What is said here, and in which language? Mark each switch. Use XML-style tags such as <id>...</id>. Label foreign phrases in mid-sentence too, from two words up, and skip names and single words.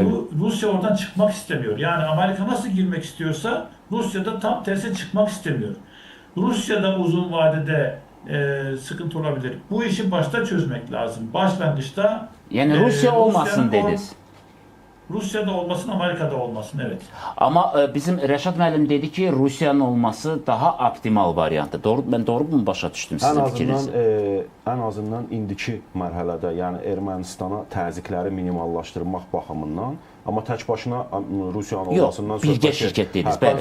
<tr>Rusya oradan çıkmak istemiyor. Yani Amerika nasıl girmek istiyorsa Rusya da tam tersi çıkmak istemiyor. Rusya'da uzun vadede sıkıntı olabilir. Bu işi başta çözmek lazım. Başlangıçta Yani Rusya olmasın dediniz. Rusya'da olmasın, Amerika'da olmasın, evet.</tr> <az>Ama bizim Rəşad müəllim dedi ki, Rusiyanın olması daha optimal variantdır. Mən doğru mu başa düşdüm sizin fikrinizi? Ən azından indiki mərhələdə, yəni Ermənistana təzyiqləri minimallaşdırmaq baxımından, amma tək başına Rusiyanın olmasından söhbət birgə şirkət dediniz, bəli.</az>